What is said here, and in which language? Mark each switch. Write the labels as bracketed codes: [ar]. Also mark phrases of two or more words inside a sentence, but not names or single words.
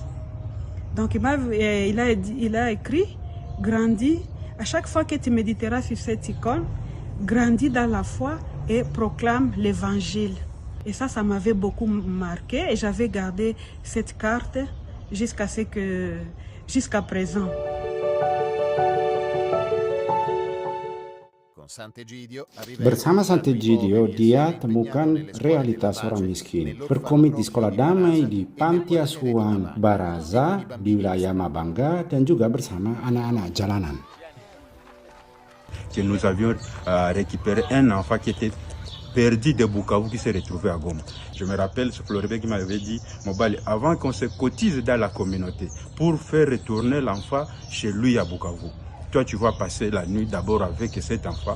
[fr] Donc il a écrit, grandis, à chaque fois que tu méditeras sur cette icône, grandis dans la foi et proclame l'évangile. Et ça m'avait beaucoup marqué et j'avais gardé cette carte jusqu'à présent. [id] Bersama Sant'Egidio, dia temukan realitas orang miskin. Berkomit di sekolah damai di Panti Asuhan Baraza di wilayah Mabanga dan juga bersama anak-anak jalanan. [fr] Que nous avions récupéré un enfant qui était perdu de Bukavu qui s'est retrouvé à Goma. Je me rappelle ce Floribert qui m'avait dit, Mobali, avant qu'on se cotise dans la communauté pour faire retourner l'enfant chez lui à Bukavu, toi tu vas passer la nuit d'abord avec cet enfant.